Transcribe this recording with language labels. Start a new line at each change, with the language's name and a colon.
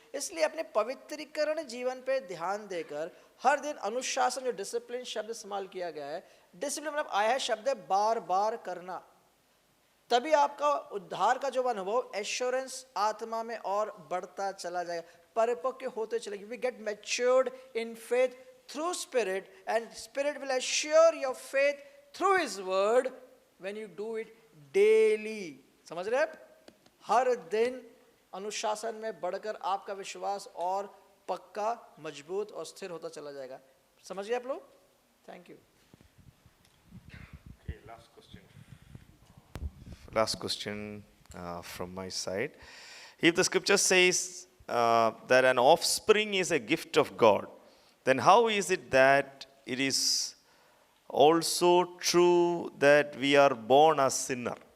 Hindi: इसलिए अपने पवित्रीकरण जीवन पे ध्यान देकर हर दिन अनुशासन, जो डिसिप्लिन शब्द इस्तेमाल किया गया है, डिसिप्लिन मतलब आया है शब्द है बार बार करना, तभी आपका उद्धार का जो अनुभव एश्योरेंस आत्मा में और बढ़ता चला जाएगा, परिपक्व होते चलेगी.
English: We get matured in faith through Spirit, and Spirit will assure your faith through His word when you do it daily.
Hindi: समझ रहे आप? हर दिन अनुशासन में बढ़कर आपका विश्वास और पक्का, मजबूत और स्थिर होता चला जाएगा. समझ गए आप लोग?
English: Thank you. Okay, last question from my side. If the scripture says that an offspring is a gift of God, then how is it that it is also true that we are born as sinner?